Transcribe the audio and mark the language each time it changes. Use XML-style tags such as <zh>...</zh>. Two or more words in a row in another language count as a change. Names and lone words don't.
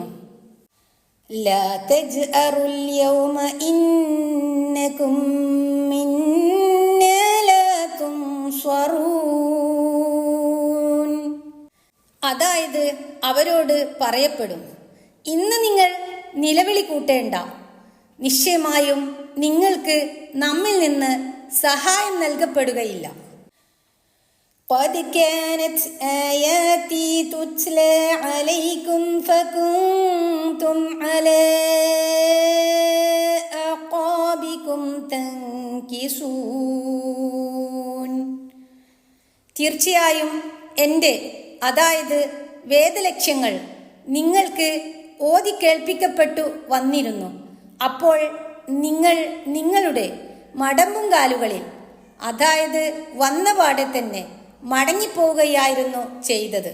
<ar>لا تجأروا اليوم إنكم منا لا تنصرون.</ar> <ml>അതായത് അവരോട് പറയപ്പെടും, ഇന്ന് നിങ്ങൾ നിലവിളി കൂട്ടേണ്ട, നിശ്ചയമായും നിങ്ങൾക്ക് നമ്മിൽ നിന്ന് സഹായം നൽകപ്പെടുകയില്ല.</ml> <ar>قد كانت آياتي تتلى عليكم فكنتم على أعقابكم تنكصون.</ar> <ml>തീർച്ചയായും എൻ്റെ, അതായത് വേദലക്ഷ്യങ്ങൾ നിങ്ങൾക്ക് ഓതി കേൾപ്പിക്കപ്പെട്ടു വന്നിരുന്നു. അപ്പോൾ നിങ്ങൾ നിങ്ങളുടെ മടമ്പുംകാലുകളിൽ, അതായത് വന്നപാടെ തന്നെ മടങ്ങിപ്പോവുകയായിരുന്നു ചെയ്തത്.</ml>